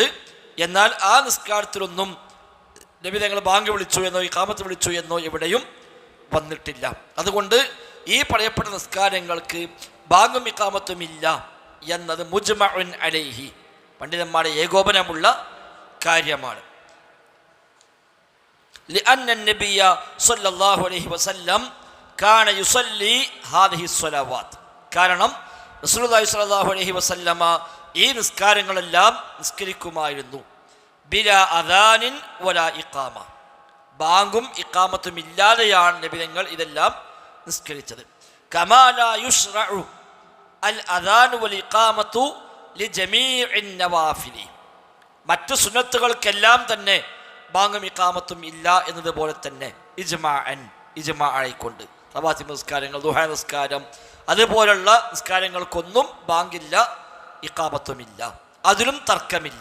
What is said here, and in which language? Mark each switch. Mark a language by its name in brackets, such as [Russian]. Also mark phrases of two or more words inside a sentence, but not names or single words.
[Malayalam] എന്നാൽ ആ നിസ്കാരത്തിലൊന്നും നബി തങ്ങൾ ബാങ്ക് വിളിച്ചു എന്നോ ഇഖാമത്ത് വിളിച്ചു എന്നോ എവിടെയും വന്നിട്ടില്ല. അതുകൊണ്ട് ഈ പറയപ്പെട്ട നിസ്കാരങ്ങൾക്ക് ബാങ്കും ഇഖാമത്തും ഇല്ല എന്നത് [Arabic] مجمع عليه, [Malayalam] പണ്ഡിതന്മാരുടെ ഏകോപനമുള്ള കാര്യമാണ്. [Arabic] لأن النبي صلى الله عليه وسلم كان يصلي هذه الصلوات, [Malayalam] കാരണം [Arabic] رسول الله صلى الله عليه وسلم [Malayalam] ഈ നിസ്കാരങ്ങളെല്ലാം നിസ്കരിക്കുമായിരുന്നു. [Arabic] بلا أذان ولا إقامة, [Malayalam] ബാങ്കും ഇഖാമത്തും ഇല്ലാതെയാണ് നബിതങ്ങൾ ഇതെല്ലാം നിസ്കരിച്ചത്. [Arabic] كما لا يشرع الأذان والإقامة لجميع النوافل, [Malayalam] മറ്റു സുന്നത്തുകൾക്കെല്ലാം തന്നെ ബാങ്കും ഇഖാമത്തും ഇല്ല എന്നതുപോലെ തന്നെ ഇജ്മാ ആയിക്കൊണ്ട് റവാത്തിബ് നിസ്കാരങ്ങൾ, ദുഹാ നിസ്കാരം, അതുപോലുള്ള നിസ്കാരങ്ങൾക്കൊന്നും ബാങ്കില്ല, ഇഖാമത്തുമില്ല, അതിലും തർക്കമില്ല.